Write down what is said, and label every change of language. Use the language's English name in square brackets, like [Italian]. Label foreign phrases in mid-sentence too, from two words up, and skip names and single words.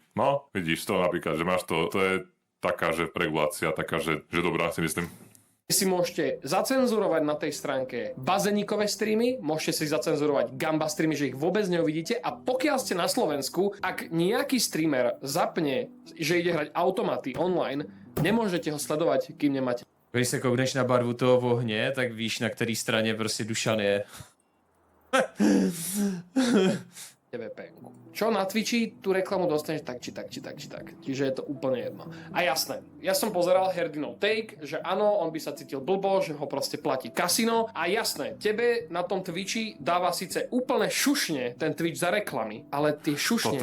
[Slovak] No, vidíš to napríklad, že máš to je taká, že regulácia, taká, že dobrá, si myslím. Si môžete zacenzurovať na tej stránke bazénikové streamy, môžete si zacenzurovať gamba streamy, že ich vôbec neuvidíte a pokiaľ ste na Slovensku, ak nejaký streamer zapne, že ide hrať automaty online, nemôžete ho sledovať, kým nemáte. [Czech] Když se koukneš na barvu toho ohně, tak víš, na který straně prostě Dušan je. [Slovak] VPN-ku. Čo na Twitchi, tú reklamu dostaneš tak, či tak. Čiže je to úplne jedno. A jasné, ja som pozeral Herdinov take, že áno, on by sa cítil blbo, že ho proste platí kasino. A jasné, tebe na tom Twitchi dáva síce úplne šušne ten Twitch za reklamy, ale tie šušne